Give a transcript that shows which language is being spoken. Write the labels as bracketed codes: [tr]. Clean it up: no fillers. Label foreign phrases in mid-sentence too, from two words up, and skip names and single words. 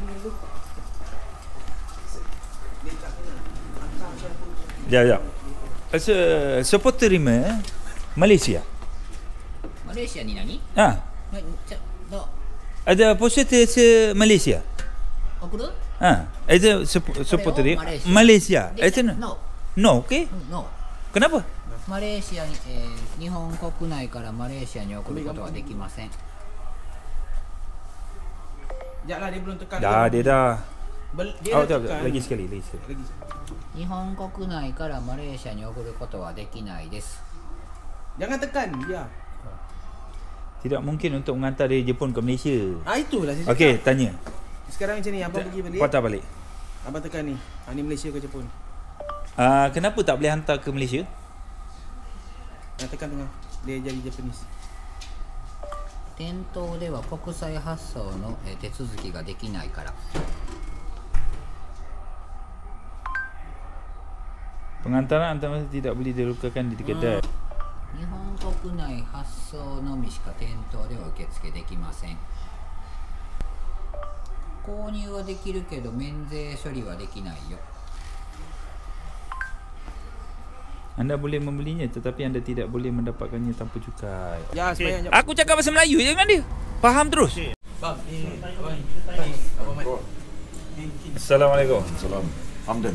[ms] Sekejap. Support terima Malaysia. Malaysia ni nani? Ha. No. Ada positif Malaysia. Aku tu? Ha. Ada support terima Malaysia. Itu no. [en] No, okay? [ms] No. Kenapa? [ja] マレーシアに、日本国内からマレーシアに送ることはできません。 [ms] Sekejap lah, dia belum tekan. Dia dah. Dia dah tekan. Lagi sekali. [ja] 日本国内からマレーシアに送ることはできないです。 [ms] Jangan tekan, ya. Tidak mungkin untuk mengantar dari Jepun ke Malaysia. Itulah saya cakap. Okey, tanya. Sekarang macam ni, abang pergi balik. Patah balik. Abang tekan ni. Ni Malaysia ke Jepun? Kenapa tak boleh hantar ke Malaysia? Tekan tengah. Dia jadi Japanese. [ja] 店頭では国際発送の手続きができないから。 [ms] Pengantaran antarabangsa tidak boleh dilakukan di kedai. [ja] 日本国内発送のみしか店頭では受付できません。購入はできるけど免税処理はできないよ。 Anda boleh membelinya tetapi anda tidak boleh mendapatkannya tanpa cukai. [ms] Ya, semayang jap. Aku cakap bahasa Melayu je dengan dia. Faham terus. Bang, abang Mat. Assalamualaikum. Salam. Hamdan.